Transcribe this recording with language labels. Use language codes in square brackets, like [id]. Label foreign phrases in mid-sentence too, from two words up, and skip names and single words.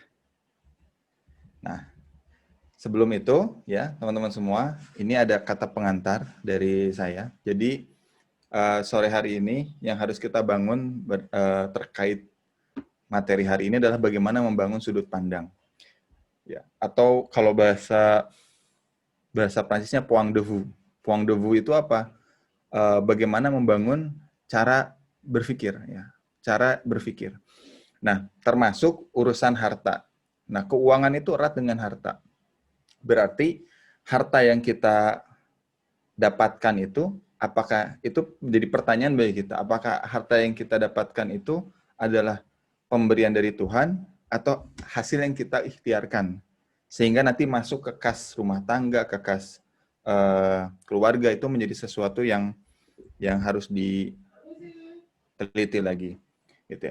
[id] Nah, sebelum itu ya, teman-teman semua, ini ada kata pengantar dari saya. Jadi sore hari ini yang harus kita bangun terkait materi hari ini adalah bagaimana membangun sudut pandang. Ya, atau kalau bahasa Prancisnya [fr] point de vue. Point de vue [id] itu apa? Bagaimana membangun cara berpikir ya, cara berpikir. Nah, termasuk urusan harta. Nah, keuangan itu erat dengan harta. Berarti harta yang kita dapatkan itu, apakah itu menjadi pertanyaan bagi kita, apakah harta yang kita dapatkan itu adalah pemberian dari Tuhan atau hasil yang kita ikhtiarkan, sehingga nanti masuk ke kas rumah tangga, ke kas keluarga itu menjadi sesuatu yang harus diteliti lagi, gitu ya.